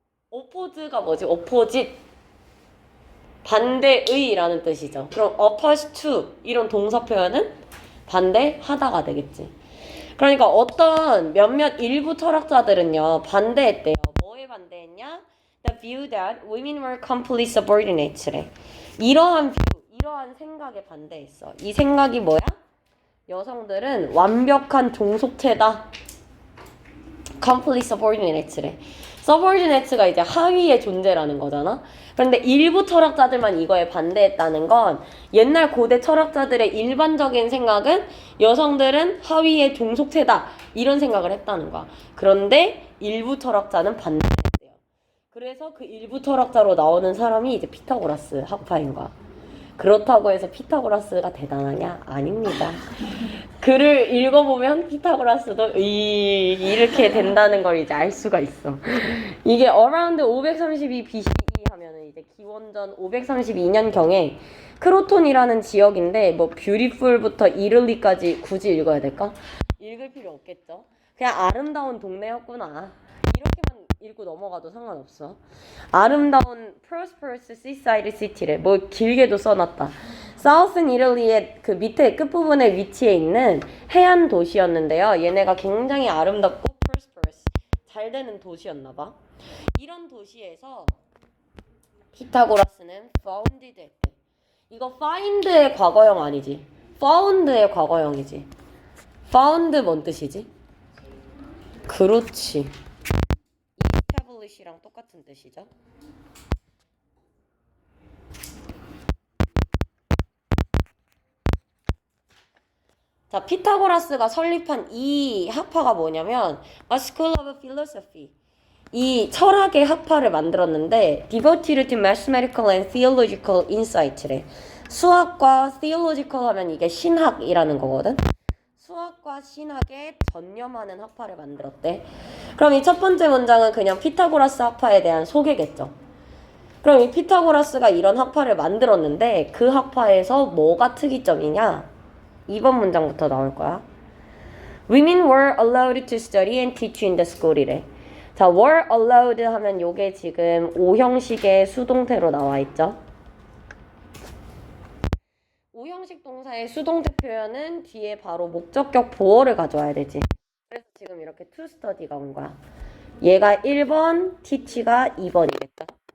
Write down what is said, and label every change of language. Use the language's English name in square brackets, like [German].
[Korean] oppose가 뭐지? opposite. 반대의라는 뜻이죠. 그럼 oppose to 이런 동사 표현은 반대하다가 되겠지. 그러니까 어떤 몇몇 일부 철학자들은요 반대했대요. 뭐에 반대했냐? [English] The view that women were completely subordinate래. [Korean] 이러한 view, 이러한 생각에 반대했어. 이 생각이 뭐야? 여성들은 완벽한 종속체다. [English] completely subordinate래. [Korean] subordinate가 이제 하위의 존재라는 거잖아. 그런데 일부 철학자들만 이거에 반대했다는 건 옛날 고대 철학자들의 일반적인 생각은 여성들은 하위의 종속체다 이런 생각을 했다는 거야. 그런데 일부 철학자는 반대했대요. 그래서 그 일부 철학자로 나오는 사람이 이제 피타고라스 학파인 거야. 그렇다고 해서 피타고라스가 대단하냐? 아닙니다. 글을 읽어보면 피타고라스도 이렇게 된다는 걸 이제 알 수가 있어. 이게 [English] around 532 BCE [Korean] 하면은 이제 기원전 532년경에 크로톤이라는 지역인데 뭐 beautiful부터 이를리까지 굳이 읽어야 될까? 읽을 필요 없겠죠. 그냥 아름다운 동네였구나. 이렇게만 읽고 넘어가도 상관없어. 아름다운 [English] prosperous seaside city래. [Korean] 뭐 길게도 써놨다. Southern Italy의 그 밑에 끝부분에 위치해 있는 해안 도시였는데요. 얘네가 굉장히 아름답고 prosperous, 잘 되는 도시였나봐. 이런 도시에서 피타고라스는 founded 했대. 이거 find의 과거형 아니지? found의 과거형이지. found 뭔 뜻이지? 그렇지. establish랑 똑같은 뜻이죠. 자, 피타고라스가 설립한 이 학파가 뭐냐면 [English] A School of Philosophy. [Korean] 이 철학의 학파를 만들었는데 [English] devoted to mathematical and theological insight래. [Korean] 수학과 theological 하면 이게 신학이라는 거거든. 수학과 신학에 전념하는 학파를 만들었대. 그럼 이 첫 번째 문장은 그냥 피타고라스 학파에 대한 소개겠죠. 그럼 이 피타고라스가 이런 학파를 만들었는데 그 학파에서 뭐가 특이점이냐? 2번 문장부터 나올 거야. [English] Women were allowed to study and teach in the school이래. [Korean] 자, were allowed 하면 요게 지금 5형식의 수동태로 나와 있죠. 5형식 동사의 수동태 표현은 뒤에 바로 목적격 보어를 가져와야 되지. 그래서 지금 이렇게 to study가 온 거야. 얘가 1번, teach가 2번이겠죠.